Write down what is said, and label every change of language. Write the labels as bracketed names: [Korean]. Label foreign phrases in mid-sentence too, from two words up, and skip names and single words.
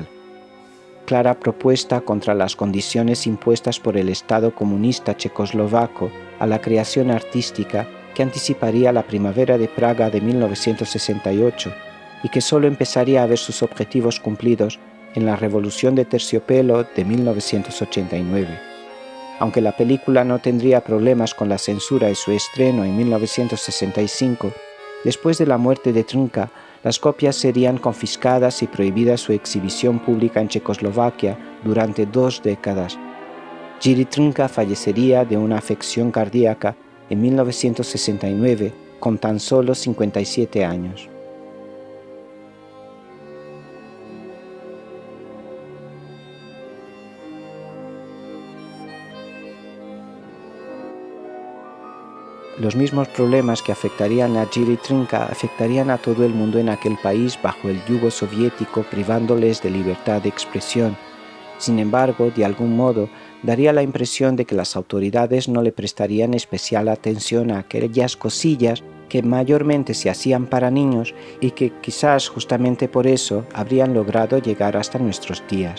[Spanish] Clara propuesta contra las condiciones impuestas por el Estado comunista checoslovaco a la creación artística que anticiparía la primavera de Praga de 1968 y que solo empezaría a ver sus objetivos cumplidos en la Revolución de Terciopelo de 1989. Aunque la película no tendría problemas con la censura y su estreno en 1965, después de la muerte de Trinca, las copias serían confiscadas y prohibida su exhibición pública en Checoslovaquia durante 2 décadas. Jiří Trnka fallecería de una afección cardíaca en 1969 con tan solo 57 años. Los mismos problemas que afectarían a Jiří Trnka afectarían a todo el mundo en aquel país bajo el yugo soviético, privándoles de libertad de expresión. Sin embargo, de algún modo, daría la impresión de que las autoridades no le prestarían especial atención a aquellas cosillas que mayormente se hacían para niños y que quizás justamente por eso habrían logrado llegar hasta nuestros días.